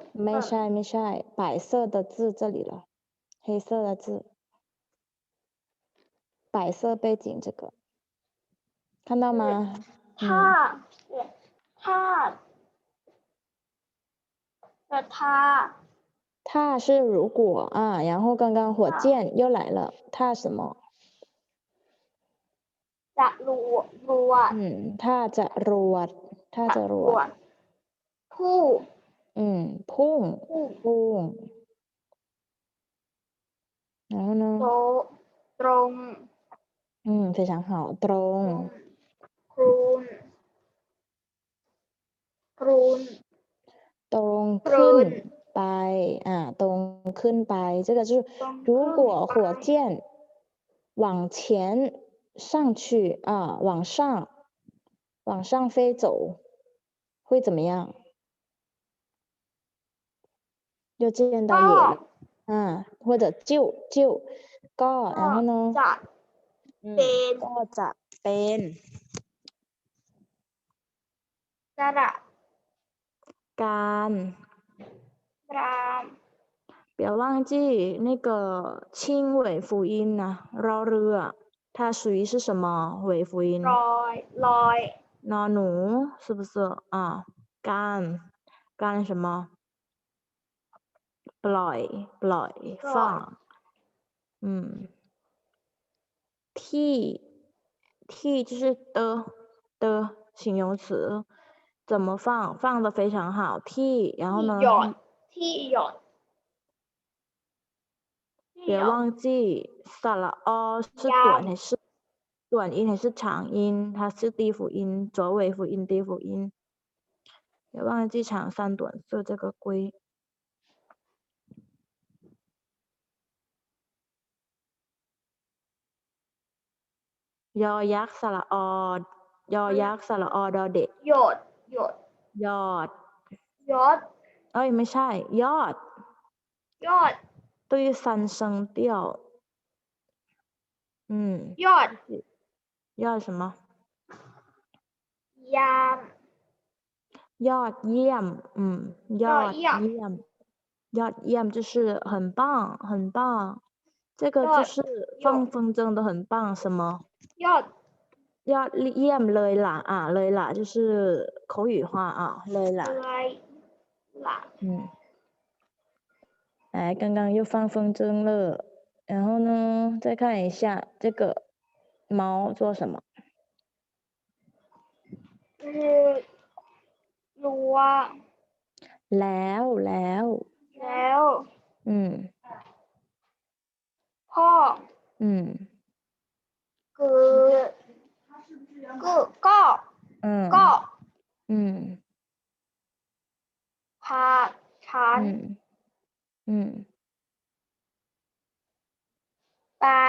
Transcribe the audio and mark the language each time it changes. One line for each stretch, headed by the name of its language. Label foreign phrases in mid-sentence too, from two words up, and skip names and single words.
Chinese: 没ใช่，白色的字这里了，黑色的字，白色背景这个，看到吗？它是如果啊，然后刚刚火箭又来了，它什么？
Thai: จะรวด ถ้าจะรวดถ้าจะรวด ผู้ พุ่ง ผู้
Chinese: พุ่ง然后呢
Thai: ตรง
Chinese: 非常好ตรง
Thai: ครูน ตรง ครู ขึ้น น ไปตรงขึ้นไป
Chinese: 这个就是
Thai: ตรง
Chinese: 如果
Thai: ขึ้น
Chinese: 火箭往前上去往上飞走会怎么样又见到野了或者ก็然后呢
Thai: จะเป็น ก็จะเป็น กระ การ ราม
Chinese: 不要忘记那个轻尾辅音呢绕เรือ它属于是什么尾辅音
Thai: ลอย นอหนู
Chinese: 是不是การ什么ปล่อย放ที่就是的形容词怎么放得非常好ที่然后呢
Thai: ที่หยด
Chinese: 别忘记สระอ是短音还是长音它是低辅音左尾辅音低辅音别忘记长三短是这个规
Thai: ยอยักษ์สระอยอยักษ์สระอดอเด็ก หยด ยอด ไม่ใช่ยอด
Chinese: 对三声调
Thai: ยอด ยอด什么 ยาม ยอดเยี่ยมยอด เยี่ยม ยอดเยี่ยม
Chinese: 就是很棒很棒这个就是放风筝的很棒什么
Thai: ยอด ยอดเยี่ยมเลยล่ะเลยล่ะ
Chinese: 就是口语化
Thai: เลยล่ะ
Chinese: 来刚刚又放风筝了然后呢再看一下这个猫做什么
Thai: รั้ว แล้ว พ่อ ก็พาฉันไป